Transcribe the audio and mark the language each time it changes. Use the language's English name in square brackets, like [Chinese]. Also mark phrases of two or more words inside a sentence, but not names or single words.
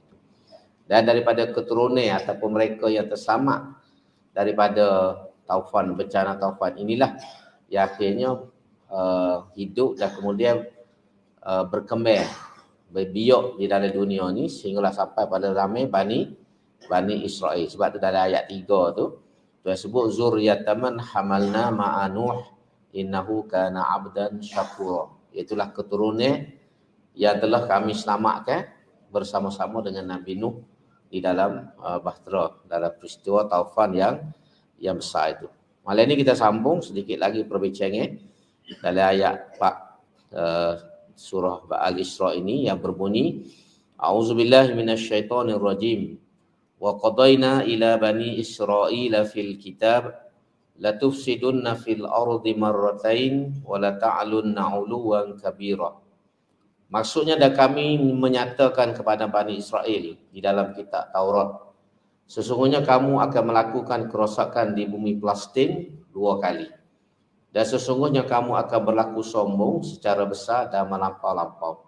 [Malay] Dan daripada keturunan ataupun mereka yang terselamat daripada taufan, bencana taufan inilah yang akhirnya hidup dan kemudian berkembang, berbiak di dalam dunia ni sehinggalah sampai pada ramai Bani Israel. Sebab tu dalam ayat 3 tu Tuhan sebut [Arabic] ذرية من حملنا مع نوح إنه كان عبدا شكورا. [Malay] Itulah keturunan yang telah kami selamatkan bersama-sama dengan Nabi Nuh di dalam bahtera, dalam peristiwa taufan yang besar itu. Malam ini kita sambung sedikit lagi perbincangan dalam ayat 4 surah Al-Isra ini yang berbunyi [Arabic] أعوذ بالله من الشيطان الرجيم وقضينا إلى بني إسرائيل في الكتاب لتفسدن في الأرض مرتين ولتعلن علوا كبيرا. [Malay] Maksudnya dan kami menyatakan kepada Bani Israel di dalam kitab Taurat, sesungguhnya kamu akan melakukan kerosakan di bumi Palestin 2 kali. Dan sesungguhnya kamu akan berlaku sombong secara besar dan melampau-lampau.